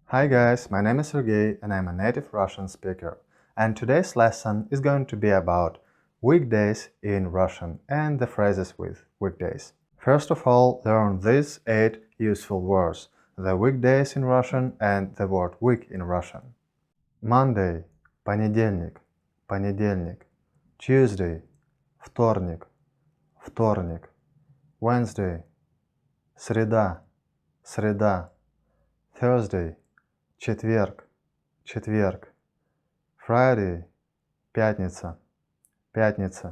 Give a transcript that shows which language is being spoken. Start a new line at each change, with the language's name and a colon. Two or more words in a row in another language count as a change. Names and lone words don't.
English: Hi guys, my name is Sergey and I'm a native Russian speaker. And today's lesson is going to be about weekdays in Russian and the phrases with weekdays. First of all, learn these 8 useful words, the weekdays in Russian and the word week in Russian. Monday,
Russian: понедельник, понедельник. Tuesday, вторник, вторник. Wednesday, среда, среда. Thursday, Четверг, четверг. Friday, пятница, пятница.